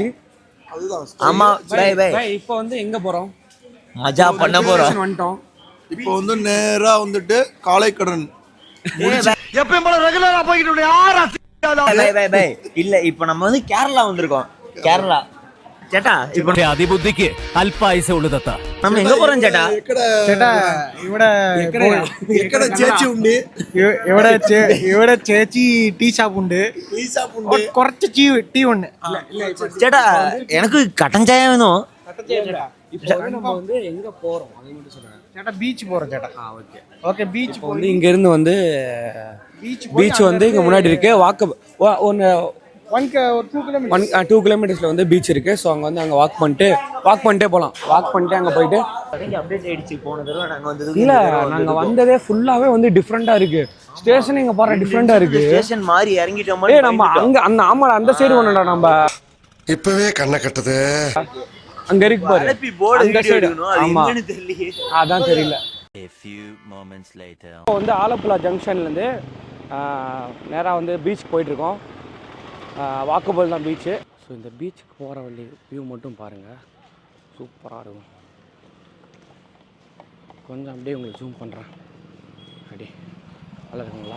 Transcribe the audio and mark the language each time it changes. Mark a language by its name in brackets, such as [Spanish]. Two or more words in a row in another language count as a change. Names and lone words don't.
[Tamil] ஆமாம், இப்போ வந்து எங்கே போகிறோம்? மஜா பண்ண போகிறோம். வந்துட்டோம். இப்போ வந்து நேரா வந்துட்டு காளைக்கடன் எப்பயும் போல ரெகுலரா போய்கிட்டு யாரா இல்ல, இப்போ நம்ம வந்து கேரளா வந்திருக்கோம். கேரளா ചേട്ടാ இப்போ [Malayalam] അതിബുദ്ധിക്ക് അല്പായുസേ ഉള്ളൂ തത്ത. [Tamil] நம்ம எங்க போறோம் ചേട്ടാ? [Malayalam] ചേട്ടാ ఇక్కడ ചേച്ചി ഉണ്ട്. ഇവിടെ ചേച്ചി ടീ ഷാപ്പ് ഉണ്ട്. കുറച്ച് ടീ ഉണ്ട്. [Tamil] ചേട്ടാ எனக்கு கட்டன் சாயா வேணும். இப்போ நம்ம வந்து எங்கே போகிறோம் அதை மட்டும் சொல்லுங்கள். ചേട്ടാ பீச் போகிறோம் சேட்டா. ஓகே பீச் வந்து இங்கேருந்து வந்து பீச் வந்து இங்கே முன்னாடி இருக்கு. ஒன்று 2 கிலோமீட்டர்ஸில் வந்து பீச் இருக்கு. ஸோ அங்கே வந்து வாக் பண்ணிட்டே போகலாம். வாக் பண்ணிட்டு அங்கே போயிட்டு அப்டேட் ஆயிடுச்சு. போன தடவை நாங்க வந்தது இல்லை, நாங்கள் வந்ததே ஃபுல்லாகவே வந்து டிஃப்ரெண்ட்டாக இருக்கு. ஸ்டேஷன் இங்கே போகிற டிஃப்ரெண்ட்டாக இருக்கு. ஸ்டேஷன் மாதிரி இறங்கிட்டோம். நம்ம அங்கே அந்த சைடு ஒன்றுடா. நம்ம இப்பவே கண்ணை கட்டுது. அங்கே இருக்கு பாரு அந்த சைடு. ஆமாம், அதான் தெரியல. [English] A few moments later. [Tamil] இப்போ வந்து ஆலப்புழா ஜங்ஷன்லேருந்து நேராக வந்து பீச் போயிட்டுருக்கோம். வாக்கபிள் தான் பீச்சு. ஸோ இந்த பீச்சுக்கு போகிற வழி வியூ மட்டும் பாருங்கள், சூப்பராக இருக்கும். கொஞ்சம் அப்படியே உங்களுக்கு ஜூம் பண்ணுறேன். அப்படியே நல்லா இருக்குங்களா?